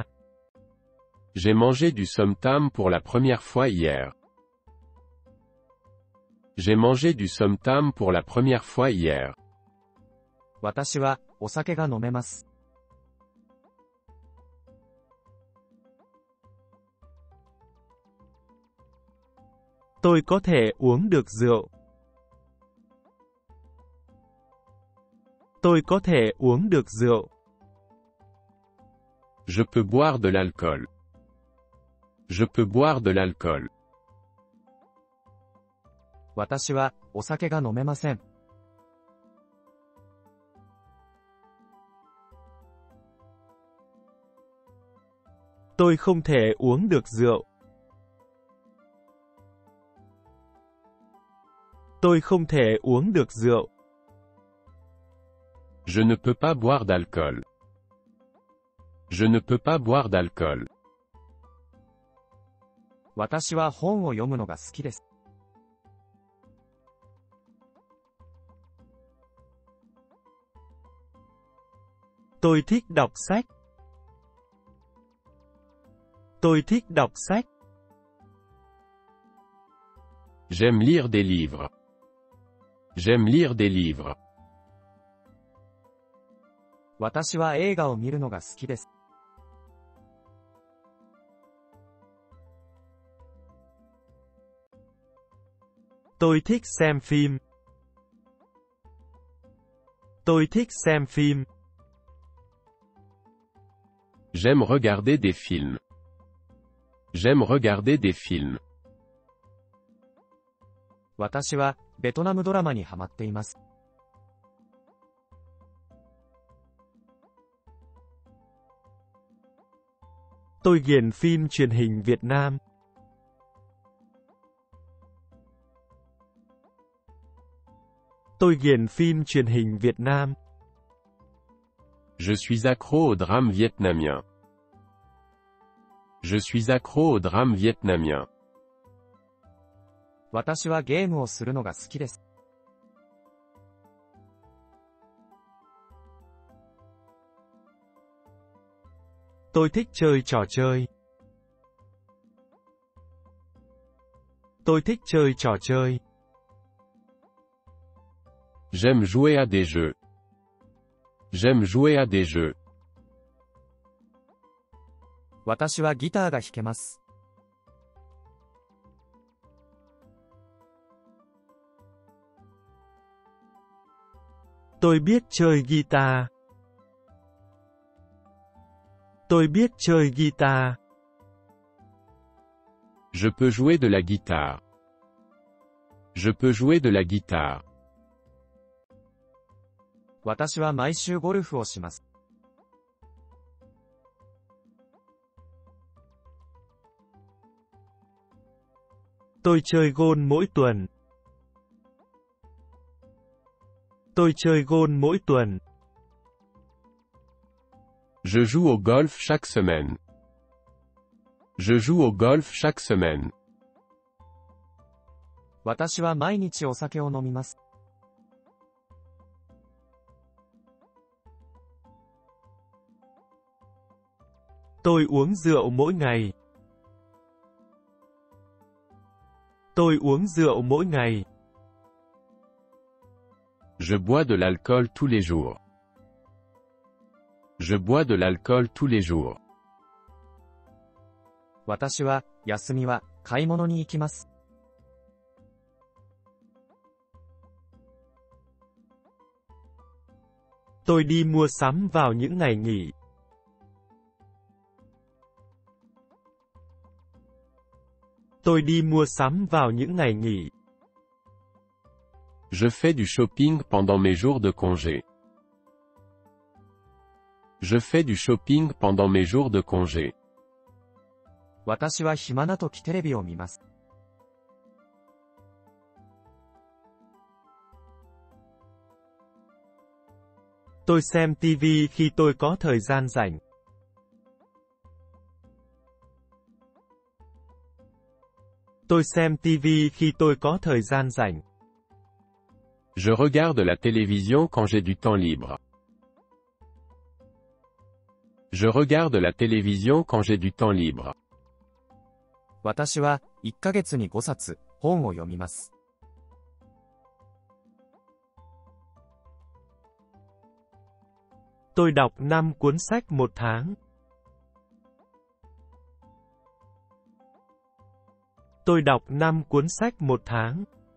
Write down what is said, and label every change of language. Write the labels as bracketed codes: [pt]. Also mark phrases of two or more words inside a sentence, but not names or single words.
[fr] J'ai mangé du som tam pour la première fois hier. J'ai mangé du som tam pour la première fois hier. [ja] 私はお酒が飲めます。 [vi] Tôi có thể uống được rượu. Tôi có thể uống được rượu. [fr] Je peux boire de l'alcool. Je peux boire de l'alcool. [ja] 私はお酒が飲めません。 [vi] Tôi không thể uống được rượu. Tôi không thể uống được rượu. [fr] Je ne peux pas boire d'alcool. Je ne peux pas boire d'alcool. [ja] 私は本を読むのが好きです。 [vi] Tôi thích đọc sách. Tôi thích đọc sách. [fr] J'aime lire des livres. J'aime lire des livres. [ja] 私は映画を見るのが好きです。 [vi] Tôi thích xem phim. Tôi thích xem phim. [fr] J'aime regarder des films. J'aime regarder des films. [ja] 私はベトナムドラマにハマっています。 [vi] Tôi nghiện phim truyền hình Việt Nam. Tôi nghiện phim truyền hình Việt Nam. [fr] Je suis accro au drame vietnamien. Je suis accro au drame vietnamien. [ja] 私はゲームをするのが好きです。 [vi] Tôi thích chơi trò chơi. Tôi thích chơi trò chơi. [fr] J'aime jouer à des jeux. J'aime jouer à des jeux. [ja] 私はギターが弾けます。 [vi] Tôi biết chơi guitar. Tôi biết chơi guitar. [fr] Je peux jouer de la guitare. Je peux jouer de la guitare. [ja] 私は毎週ゴルフをします。 [vi] Tôi chơi golf mỗi tuần. Tôi chơi golf mỗi tuần. [fr] Je joue au golf chaque semaine. Je joue au golf chaque semaine. [ja] 私は毎日お酒を飲みます。 [vi] Tôi uống rượu mỗi ngày. Tôi uống rượu mỗi ngày. [fr] Je bois de l'alcool tous les jours. Je bois de l'alcool tous les jours. [ja] 私は休みは買い物に行きます。 [vi] Tôi đi mua sắm vào những ngày nghỉ. Tôi đi mua sắm vào những ngày nghỉ. [fr] Je fais du shopping pendant mes jours de congé. Je fais du shopping pendant mes jours de congé. [ja] 私は暇な時テレビを見ます。 [vi] Tôi xem TV khi tôi có thời gian rảnh. Tôi xem TV khi tôi có thời gian rảnh. [fr] Je regarde la télévision quand j'ai du temps libre. Je regarde la télévision quand j'ai du temps libre. [ja] 私は1ヶ月に5冊本を読みます。 [vi] Tôi đọc 5 cuốn sách một tháng. Tôi đọc 5 cuốn sách một tháng.